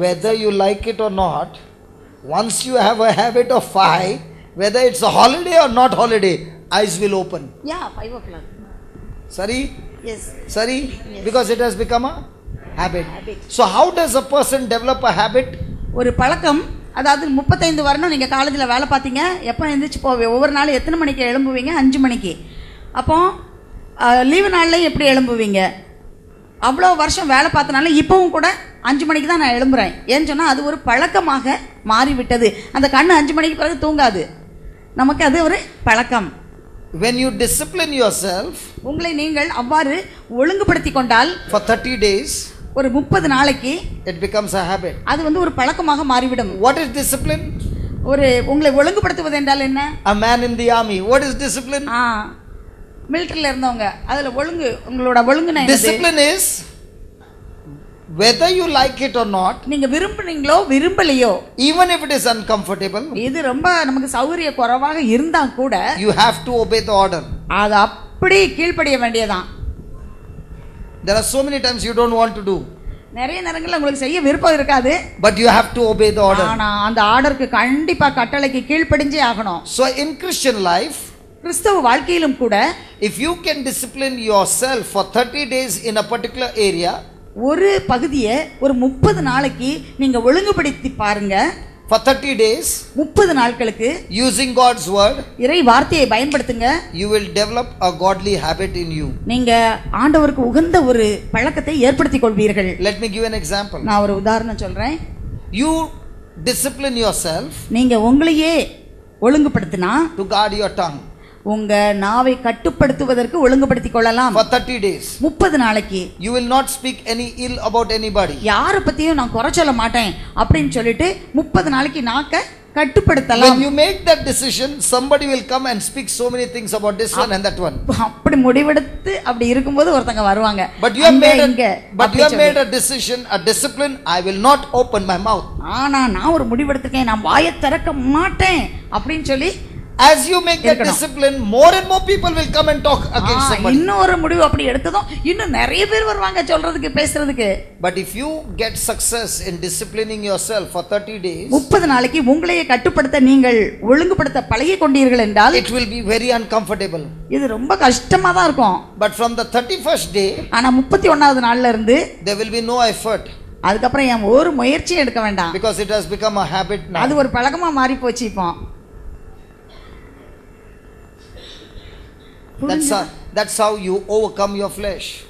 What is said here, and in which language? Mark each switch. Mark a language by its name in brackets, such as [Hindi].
[English] whether you like it or not, once you have a habit of 5, whether it's a holiday or not holiday, eyes will open. Yeah, 5 o'clock. Sorry? Yes. Sorry? Yes. Because it has become a habit. Habit. So how does a person develop a habit? [Tamil] ஒரு பழக்கம், அதாவது 35 வருடம் நீங்கள் காலேஜில் வேலை பார்த்தீங்க. எப்போ எழுந்திரிச்சு போவீங்க? ஒவ்வொரு நாள் எத்தனை மணிக்கு எழும்புவீங்க? 5 மணிக்கு. அப்போ லீவு நாள்லையும் எப்படி எழும்புவீங்க? அவ்வளோ வருஷம் வேலை பார்த்தனால இப்போவும் கூட 5 மணிக்கு தான் நான் எழும்புறேன். ஏன்னு சொன்னால் அது ஒரு பழக்கமாக மாறிவிட்டது. அந்த கண்ணு 5 மணிக்கு பிறகு தூங்காது. நமக்கு அது ஒரு பழக்கம். [English] When you discipline yourself [Tamil] உங்களை நீங்கள் அவ்வாறு ஒழுங்குபடுத்தி கொண்டால் [English] for 30 days, [Tamil] ஒரு 30 நாளைக்கு [English] it becomes a habit. [Tamil] அது வந்து ஒரு பழக்கமாக மாறிவிடும். [English] What is discipline? [Tamil] ஒரு உங்களை ஒழுங்குபடுத்துவது என்றால் என்ன? [English] A man in the army. What is discipline? [Tamil] மிலிட்டரியில் இருந்தவங்க அதில் ஒழுங்கு, உங்களோட ஒழுங்கு [English] Discipline is whether you like it or not, [Tamil] நீங்க விரும்புனீங்களோ விரும்பலையோ, [English] even if it is uncomfortable, [Tamil] இது ரொம்ப நமக்கு சௌகரிய குறைவாக இருந்தா கூட [English] you have to obey the order. [Tamil] அது அப்படி கீழ்ப்படிய வேண்டியதான். [English] There are so many times you don't want to do. [Tamil] நிறைய நேரங்கள்ல உங்களுக்கு செய்ய விருப்பம் இருக்காது, [English] but you have to obey the order. [Tamil] ஆனா அந்த ஆர்டருக்கு கண்டிப்பா கட்டளைக்கு கீழ்ப்படிஞ்சே ஆகணும். [English] So in Christian life, [Tamil] கிறிஸ்தவ வாழ்க்கையிலும் கூட [English] if you can discipline yourself for 30 days in a particular area, [Tamil] ஒரு பகுதியை ஒரு 30 நாளைக்கு நீங்க ஒழுங்குபடுத்தி பாருங்க. [English] for 30 days [Tamil] 30 நாட்களுக்கு [English] using God's word, [Tamil] இறை வார்த்தையை பயன்படுத்துங்க. [English] you will develop a godly habit in you. [Tamil] நீங்க ஆண்டவருக்கு உகந்த ஒரு பழக்கத்தை ஏற்படுத்திக் கொள்வீர்கள். [English] Let me give an example. [Tamil] நான் ஒரு உதாரணம் சொல்றேன். [English] You discipline yourself [Tamil] நீங்க உங்களையே ஒழுங்குபடுத்தினா [English] to guard your tongue [Tamil] உங்க நாவை கட்டுப்படுத்துவதற்கு ஒழுங்குபடுத்திக் கொள்ளலாம். [English] for 30 days. [Tamil] 30 நாளைக்கு [English] You will not speak any ill about anybody. [Tamil] யார பத்தியும் நான் குறை சொல்ல மாட்டேன் அப்படின்னு சொல்லிட்டு 30 நாளைக்கு நாக்க கட்டுப்படுத்தலாம். [English] When you make that decision, somebody will come and speak so many things about this one and that one. [Tamil] அப்படி முடிவெடுத்து அப்படி இருக்கும்போது ஒருத்தங்க வருவாங்க. [English] But you have made a decision, a discipline. I will not open my mouth. [Tamil] ஆனா நான் ஒரு முடிவெடுத்துக்கேன், நான் வாயை திறக்க மாட்டேன் அப்படின்னு சொல்லி [English] as you make that discipline, more and more people will come and talk against somebody. [Tamil] இன்னொரு முடிவு அப்படி எடுத்ததும் இன்னும் நிறைய பேர் வருவாங்க சொல்றதுக்கு பேசுறதுக்கு. [English] But if you get success in disciplining yourself for 30 days, [Tamil] 30 நாளைக்கு உங்களையே கட்டுப்படுத்த நீங்கள் ஒழுங்குபடுத்த பழகிக் கொண்டீர்கள் என்றால் [English] it will be very uncomfortable. [Tamil] இது ரொம்ப கஷ்டமா தான் இருக்கும். [English] But from the 31st day, [Tamil] ஆனா 31வது நாள்ல இருந்து [English] there will be no effort. [Tamil] அதுக்கப்புறம் என் ஒரு முயற்சியும் எடுக்க வேண்டாம். [English] Because it has become a habit now. [Tamil] அது ஒரு பழக்கமா மாறி போச்சு இப்போ. [English] That's how you overcome your flesh.